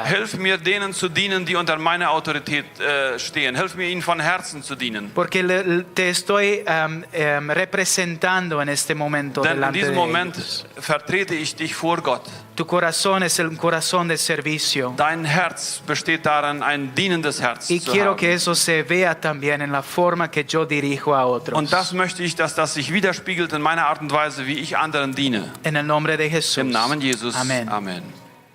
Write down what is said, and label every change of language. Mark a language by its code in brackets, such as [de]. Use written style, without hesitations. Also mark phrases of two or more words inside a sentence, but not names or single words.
[de] Hilf mir, denen zu dienen, die unter meiner Autorität stehen. Hilf mir, ihnen von Herzen zu dienen. [es] Porque te estoy representando en este momento [de] Denn in [es] delante [de] diesem [es] de [de] Moment [es] ellos. [de] vertrete ich dich vor Gott. [es] Tu corazón es el corazón de servicio. [de] Dein Herz besteht darin, ein dienendes Herz [es] Y [de] zu [es] quiero [de] haben. [es] que eso se vea también en la forma que yo dirijo a otros. [de] Und das möchte ich, dass das sich widerspiegelt in meiner Art und Weise, wie ich anderen diene. [es] En el nombre de Jesús. [de] Im Namen Jesus. [es] Amén. [de] Amen.